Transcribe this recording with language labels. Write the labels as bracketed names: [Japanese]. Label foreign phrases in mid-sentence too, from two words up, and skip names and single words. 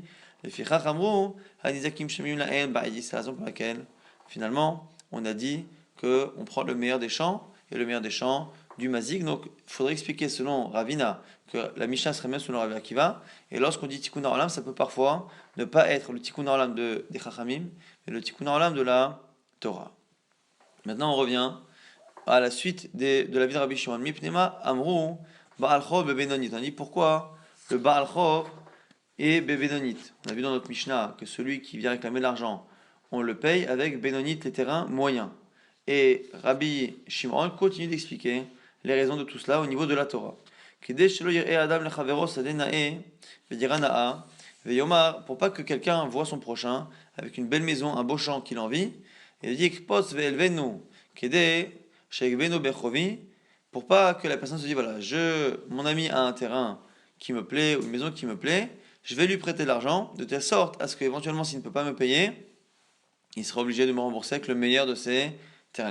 [French] C'est la raison pour laquelle, finalement, on a dit qu'on prend le meilleur des champs et le meilleur des champs du mazik. Donc, il faudrait expliquer selon Ravina que la Mishnah serait même selon Rabbi Akiva. Et lorsqu'on dit [Hebrew] תיקון העולם, [French] ça peut parfois ne pas être le [Hebrew] תיקון העולם [French] des Chachamim, mais le [Hebrew] תיקון העולם [French] de la Torah. Maintenant, on revient à la suite de la vie de Rabbi Shimon. [Hebrew] מפני מה אמרו בעל חוב בבינונית. [French] On dit pourquoi le [Hebrew] בעל חוב [French] est bebenonit. On a vu dans notre Mishnah que celui qui vient réclamer de l'argent, on le paye avec benonit, les terrains moyens. Et Rabbi Shimon continue d'expliquer les raisons de tout cela au niveau de la Torah. Pour pas que quelqu'un voit son prochain avec une belle maison, un beau champ qu'il envie, il dit pour pas que la personne se dise voilà, mon ami a un terrain qui me plaît ou une maison qui me plaît, je vais lui prêter de l'argent de telle sorte à ce qu'éventuellement s'il ne peut pas me payer, il sera obligé de me rembourser avec le meilleur de ses terrains.